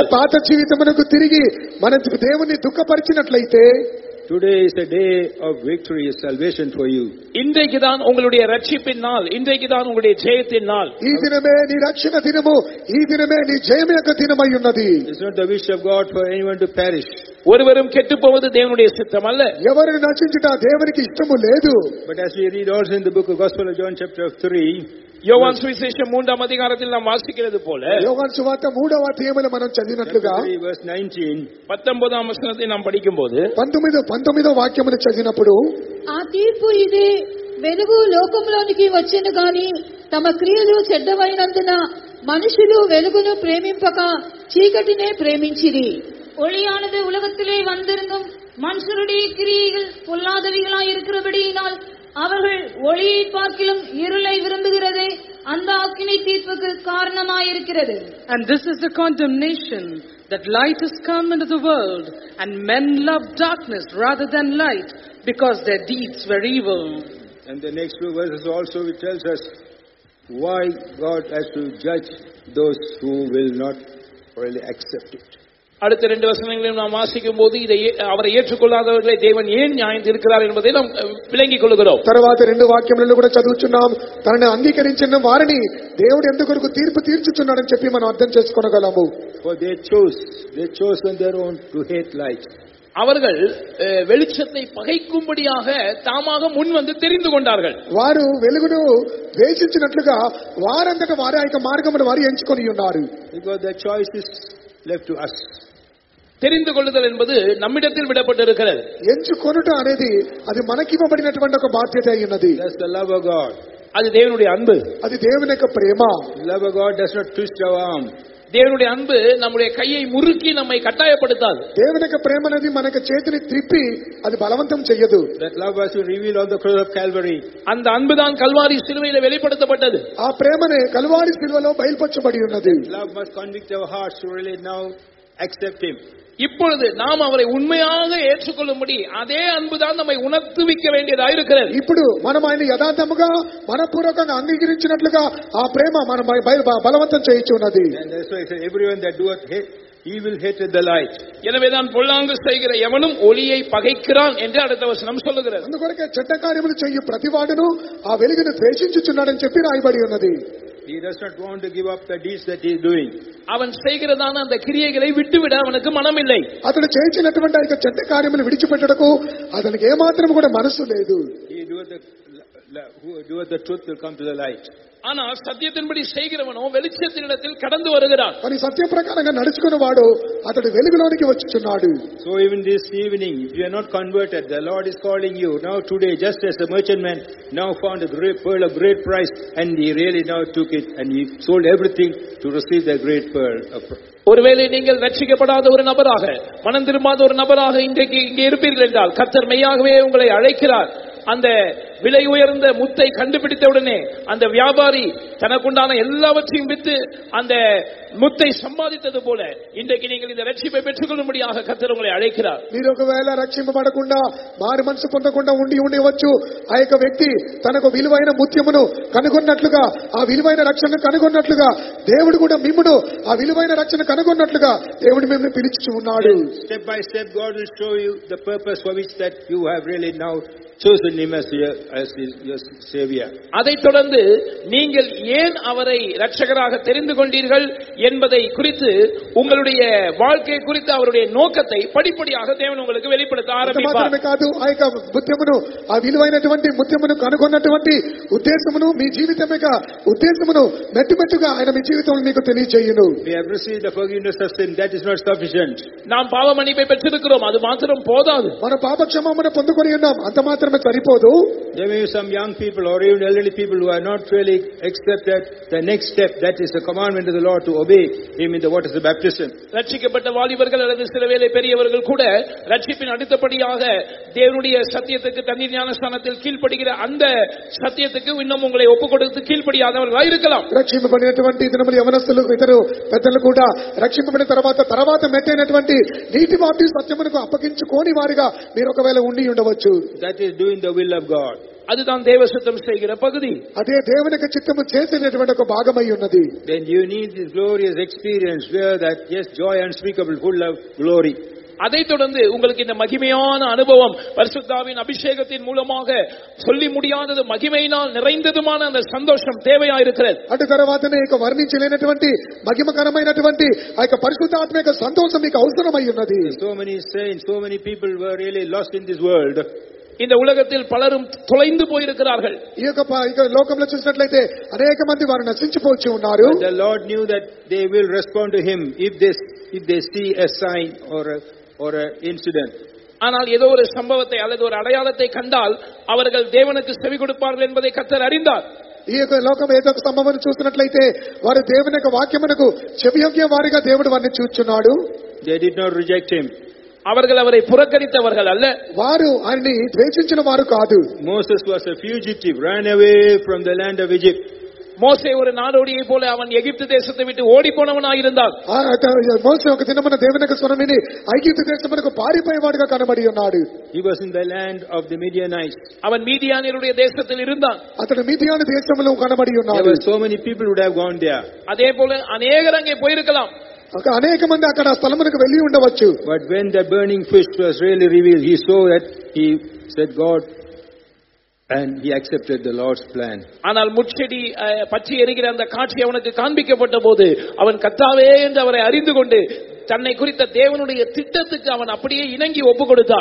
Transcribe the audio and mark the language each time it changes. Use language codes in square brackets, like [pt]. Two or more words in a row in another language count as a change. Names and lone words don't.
[te] మన పాత జీవితమునకు తిరిగి మన దేవుని దుఃఖపరిచినట్లయితే, [en] today is a day of victory, salvation for you. [ta] இன்றைக்கு தான் உங்களுடைய ரட்சிப்பின் நாள், இன்றைக்கு தான் உங்களுடைய ஜெயத்தின் நாள். [te] ఈ దినమే నీ రక్షణ దినము, ఈ దినమే నీ జయం యొక్క దినమై ఉన్నది. [en] It's not the wish of God for anyone to perish. [ta] ஒருவரும் கெட்டுப் போவது தேவனுடைய சித்தம் அல்ல. [te] ఎవరిని నశించుట దేవునికి ఇష్టము లేదు. [en] But as we read also in the book of Gospel of John chapter 3, [ta] யோவான் சுவிசேஷம் 3ஆம் அதிகாரத்தில் நாம் வாசிக்கிறது போல, [te] యోహాను సువార్త 3వ అధ్యాయములో మనం చదివినట్లుగా [ta] 19ஆம் వచనத்தை நாம் படிக்கும்போது [te] 19వ వాక్యమును చదివినప్పుడు, ఆ తీర్పు ఇదే, వెలుగు లోకంలోనికి వచ్చెను గాని తమ క్రియలు చెడ్డవైనందున మనుషులు వెలుగును ప్రేమింపక చీకటినే ప్రేమించిరి. [ta] ஒளியானது உலகத்திலே வந்திருந்தும் மனுஷருடைய கிரியைகள் பொல்லாதவைகளாய் இருக்கிறபடியினால் அவர்கள் ஒளியை பார்க்கிலும் இருளை விரும்புகிறதே அந்த அக்கினி தீர்ப்புக்கு காரணமாயிருக்கிறது. [en] And this is the condemnation, that light has come into the world, and men love darkness rather than light, because their deeds were evil. and the next few verses also it tells us why God has to judge those who will not really accept it. [ta] அடுத்த 2 வசனங்களையும் நாம் வாசிக்கும் போது இதை அவரை ஏற்றுக்கொள்ளாதவர்களை தேவன் ஏன் நியாயம் தீர்க்கிறார் என்பதை நாம் விளங்கிக் கொள்கிறோம். [te] తర్వాత 2 వాక్యములను కూడా చదువుచున్నాం. తనని అంగీకరించిన వారిని దేవుడు ఎందుకొరకు తీర్పు తీర్చుచున్నాడని చెప్పి మనం అర్థం చేసుకోగలము. [en] For they chose on their own to hate light. [ta] அவர்கள் வெளிச்சத்தை பகைக்கும்படியாக தாமாக முன் வந்து தெரிந்து கொண்டார்கள். [te] వారు వెలుగును ద్వేషించినట్లుగా వారంతట వారి ఆ యొక్క మార్గమును వారు ఎంచుకొని ఉన్నారు. [en] Because the choice is left to us. [ta] தெரிந்து கொள்ளுதல் என்பது நம்மிடத்தில் விடப்பட்டிருக்கிறது. [te] ఎంచుకొనుట అనేది అది మనకివ్వబడినటువంటి ఒక బాధ్యత అయినది. [en] That's the love of God. [ta] அது தேவனுடைய அன்பு. [te] అది దేవుని యొక్క ప్రేమ. [en] Love of God does not twist our arm. [ta] தேவனுடைய அன்பு நம்முடைய கையை முறுக்கி நம்மை கட்டாயப்படுத்தாது. [te] దేవుని యొక్క ప్రేమ అనేది మనకు చేతిని త్రిప్పి అది బలవంతం చేయదు. [en] That love was revealed on the cross of Calvary. [ta] அந்த அன்புதான் கல்வாரி சிலுவையிலே வெளிப்படுத்தப்பட்டது. [te] ఆ ప్రేమనే కల్వారి శిలువలో బయలుపరచబడి ఉన్నది. [en] Love must convict our hearts to really now accept Him. [ta] இப்பொழுது நாம் அவரை உண்மையாக ஏற்றுக்கொள்ளும்படி அதே அன்புதான் நம்மை உணர்த்துவிக்க வேண்டியதாக இருக்கிறது. [te] ఇప్పుడు మనం ఆయన యథార్థముగా మనపూర్వకంగా అంగీకరించినట్లుగా ఆ ప్రేమ మన బలవంతం చేయించి ఉన్నది. [en] And that's why it says, everyone that doeth evil hated the light. [ta] எனவேதான் பொல்லாங்கு செய்கிற எவனும் ஒளியை பகைக்கிறான் என்று அடுத்த வசனம் சொல்லுகிறது. [te] అందుకొరకే చెడ్డ కార్యములు చేయు ప్రతివాడును ఆ వెలుగును ద్వేషించుచున్నాడని చెప్పి రాయబడి ఉన్నది. [en] He does not want to give up the deeds that he is doing. [ta] அவன் செய்கிறதான அந்த கிரியைகளை விட்டுவிட அவனுக்கு மனமில்லை. [te] అతడు చేయించినటువంటి ఆ చెడ్డ కార్యములు విడిచిపెట్టడకు అతనికి ఏమాత్రం కూడా మనసు లేదు. [en] Who doeth the truth will come to the light. [ta] ஆனால் சத்தியத்தின்படி செய்கிறவனோ வெளிச்சத்தினிடத்தில் கடந்து வருகிறான். [te] మరి సత్య ప్రకారంగా నడుచుకునేవాడు అతడు వెలుగులోనికి వచ్చుచున్నాడు. [en] So even this evening, if you are not converted, the Lord is calling you now today, just as the merchantman now found a great pearl of great price, and he really now took it and he sold everything to receive the great pearl. [ta] ஒருவேளை நீங்கள் ரட்சிக்கப்படாத ஒரு நபராக, மனம் திரும்பாத ஒரு நபராக இன்றைக்கு இங்கே இருப்பீர்கள் என்றால் கர்த்தர் மெய்யாகவே உங்களை அழைக்கிறார். அந்த விலை உயர்ந்த முத்தை கண்டுபிடித்தவுடனே அந்த வியாபாரி தனக்குண்டான எல்லாவற்றையும் விற்று அந்த முத்தை சம்பாதித்தது போல இன்றைக்கு நீங்கள் இந்த ரட்சிப்பை பெற்றுக்கொள்ளும்படியாக கர்த்தர் உங்களை அழைக்கிறார். [te] మీరు ఒకవేళ రక్షింపబడకుండా మారు మనసు పొందకుండా ఉండవచ్చు. ఆ యొక్క వ్యక్తి తనకు విలువైన ముత్యమును కనుగొన్నట్లుగా, ఆ విలువైన రక్షణను కనుగొన్నట్లుగా దేవుడు కూడా మిమ్మును ఆ విలువైన రక్షణ కనుగొన్నట్లుగా దేవుడు మిమ్మల్ని పిలిచి ఉన్నాడు. [en] Step by step God will show you the purpose for which that you have really now chosen Him as your Savior. [ta] அதைத் தொடர்ந்து நீங்கள் ஏன் அவரை இரட்சகராக தெரிந்து கொண்டீர்கள் என்பதை குறித்து, உங்களுடைய வாழ்க்கை குறித்து அவருடைய நோக்கத்தை படிப்படியாக தேவன் உங்களுக்கு வெளிப்படுத்த ஆரம்பிப்பார். [te] కాదు, ఆ యొక్క ముత్యమును, ఆ విలువైనటువంటి ముత్యమును కనుగొన్నటువంటి ఉద్దేశమును, మీ జీవితం యొక్క ఉద్దేశమును మెట్టుమెట్టుగా ఆయన మీ జీవితంలో మీకు తెలియజేయును. [en] We have received the forgiveness of sin, that is not sufficient. [ta] நாம் பாவ மன்னிப்பை பெற்றிருக்கிறோம், அது மாத்திரம் போதாது. [te] మన పాప క్షమాపణ పొందుకొని ఉన్నాం, అంత మాత్రమే సరిపోదు. [en] There may be some young people or even elderly people who are not really accepted the next step, that is the commandment of the Lord to obey Him in the waters of baptism. [ta] ரட்சிக்கப்பட்ட வாலிபர்கள் அல்லது சில வேளை பெரியவர்கள் கூட ரட்சிப்பின் அடுத்தபடியாக தேவனுடைய சத்தியத்துக்கு, தண்ணீர் ஞானஸ்தானத்தில் கீழ்ப்படுகிற அந்த சத்தியத்துக்கு இன்னும் உங்களை ஒப்புக் கொடுத்து கீழ்ப்படியாதவர்களாக இருக்கலாம். [te] రక్షింపబడినటువంటి ఇతరులు యవనస్తులు, ఇతరు పెద్దలు కూడా రక్షింపబడిన తర్వాత మెట్టైనటువంటి నీటి బాప్టిజం సత్యమునకు అప్పగించుకోని వారిగా మీరు ఒకవేళ ఉండి ఉండవచ్చు. [en] That is doing the will of God. [ta] அதுதான் தேவ சித்தம் செய்கிற பகுதி. [te] అదే దేవుని యొక్క చిత్తము చేసేటటువంటి ఒక భాగమై ఉన్నది. [en] Then you need this glorious experience where that yes, joy unspeakable, full of glory. [ta] அதைத் தொடர்ந்து உங்களுக்கு இந்த மகிமையான அனுபவம், பரிசுத்தாவின் அபிஷேகத்தின் மூலமாக சொல்லி முடியாதது, மகிமையினால் நிறைந்ததுமான அந்த சந்தோஷம் தேவையாயிருக்கிறது. [te] అటు తర్వాతనే ఇక వర్ణించలేనటువంటి మహిమకరమైనటువంటి ఆ యొక్క పరిశుద్ధాత్మ యొక్క సంతోషం మీకు అవసరమై ఉన్నది. [en] So many saints, so many people were really lost in this world. [ta] இந்த உலகத்தில் பலரும் தொலைந்து போயிருக்கிறார்கள். [te] ఈ యొక్క లోకంలో చూసినట్లయితే అనేక మంది వారు నశించిపోయి ఉన్నారు. [en] The Lord knew that they will respond to Him if they see a sign or a incident. [ta] ஆனால் ஏதோ ஒரு சம்பவத்தை அல்லது ஒரு அடையாளத்தை கண்டால் அவர்கள் தேவனுக்கு செவி கொடுப்பார்கள் என்பதை கர்த்தர் அறிந்தார். [te] ఈ యొక్క లోకం ఏదో ఒక సంభవం చూసినట్లయితే వారు దేవుని యొక్క వాక్యమునకు చెవియొగ్గే వారిగా దేవుడు వారిని చూచున్నాడు. [en] They did not reject Him. [ta] அவர்கள் அவரை புறக்கணித்தவர்கள் அல்ல, [te] వారు ఆయన్ని ద్వేషించిన వారు కాదు. [en] Moses was a fugitive, ran away from the land of Egypt. [ta] மோசே ஒரு நாடோடியை போல அவன் எகிப்து தேசத்தை விட்டு ஓடி போனவனாயிருந்தான். [te] మోసే ఒక దినమున దేవుని యొక్క స్వరం విని ఐగుప్తు దేశమునకు పారిపోయేవాడుగా కనబడి ఉన్నాడు. [en] He was in the land of the Midianites. [ta] அவன் மீதியானியருடைய தேசத்தில் இருந்தான். [te] అతడు మిదియాను దేశంలో కనబడి ఉన్నాడు. [en] There were so many people would have gone there. [ta] அதே போல அநேகர் அங்கே போயிருக்கலாம். [te] అనేక మంది అక్కడ స్థలమునకు వెళ్లి ఉండవచ్చు. [en] But when the burning fish was really revealed, he saw that, he said God, and he accepted the Lord's plan. [ta] ஆனால் முட்செடி பற்றி எரிகிற அந்த காட்சி அவனுக்கு காண்பிக்கப்பட்ட போது அவன் கர்த்தாவே என்று அவரை அறிந்து கொண்டு தன்னை குறித்த தேவனுடைய திட்டத்துக்கு அவன் அப்படியே இணங்கி ஒப்பு கொடுத்தான்.